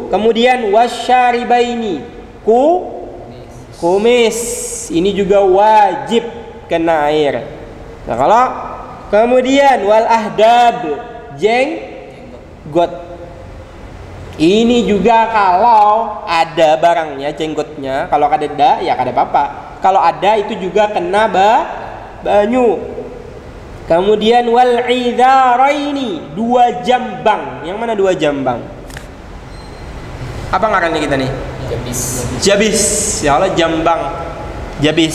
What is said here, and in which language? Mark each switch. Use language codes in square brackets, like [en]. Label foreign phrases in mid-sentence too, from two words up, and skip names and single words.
[bjn] Kemudian wasyaribaini, kumis. Ini juga wajib kena air. Nah, kalau kemudian [ar] wal ahdab, [bjn] jenggot. Ini juga kalau ada barangnya, jenggotnya. Kalau ada ya kada apa-apa. Kalau ada itu juga kena banyu. Kemudian [ar] wal idharaini, [bjn] 2 jambang. Yang mana 2 jambang? Apa ngarannya kita nih? Jabis. Ya Allah, jambang. Jabis.